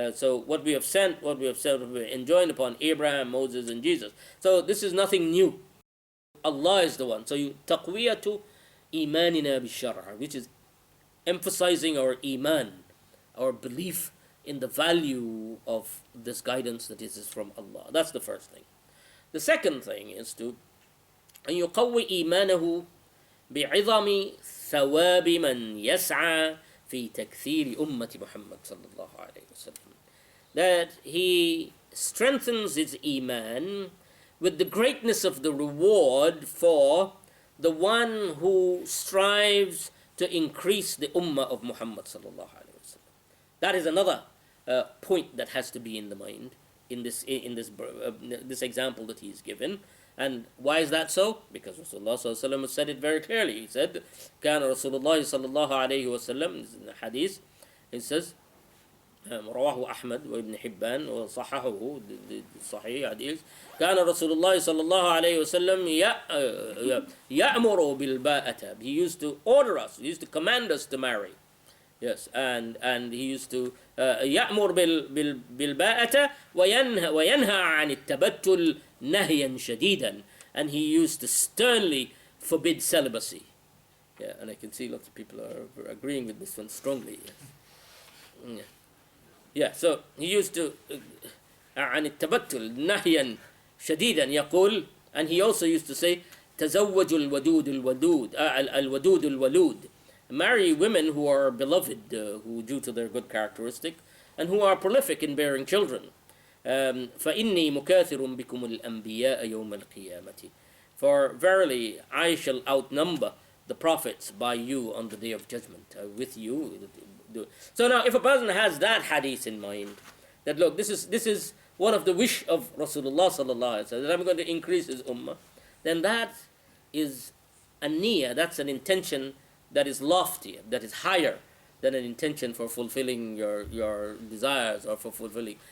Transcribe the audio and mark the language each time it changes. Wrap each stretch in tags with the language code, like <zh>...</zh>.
<en>So what we have sent, what we have enjoined upon Abraham, Moses, and Jesus. So this is nothing new. Allah is the one. So taqwiyatu imanina bi-shar'a, which is emphasizing our iman, our belief in the value of this guidance that is from Allah. That's the first thing. The second thing is to</en> <ar>أن يقوي إيمانه بعظم ثواب من يسعى في تكثير أمة محمد صلى الله عليه وسلم.</ar> <en>That he strengthens his iman with the greatness of the reward for the one who strives to increase the ummah of Muhammad sallallahu alaihi wasallam. That is another point that has to be in the mind in this example that he's given. And why is that so? Because Rasulullah sallallahu alaihi wasallam said it very clearly. He said,</en> <ar>"كان رسول الله صلى الله عليه وسلم."</ar> <en>In the hadith, it says,</en> <ar>رواه أحمد وابن حبان وصححه الصحيح حديث. كان رسول الله صلى الله عليه وسلم يأمر بالباءة.</ar> <en>He used to order us. He used to command us to marry. Yes, and he used to</en> <ar>يأمر بالباءة وينهى عن التبتل نهيا شديدا,</ar> <en>and he used to sternly forbid celibacy. Yeah, and I can see lots of people are agreeing with this one strongly. Yeah. Yeah, so he used to</en> <ar>عن التبتل نهيا شديدا يقول,</ar> <en>and he also used to say</en> <ar>تزوجوا الودود الودود الولود.</ar> <en>Marry women who are beloved, who due to their good characteristic, and who are prolific in bearing children.</en> <ar>فإني مكاثر بكم الأنبياء يوم القيامة.</ar> <en>For verily I shall outnumber the prophets by you on the day of judgment. With you. So now, if a person has that hadith in mind, that look, this is one of the wish of Rasulullah sallallahu alaihi wasallam, that I'm going to increase his ummah, then that is a niyyah, that's an intention that is loftier, that is higher than an intention for fulfilling your desires or for fulfilling.</en>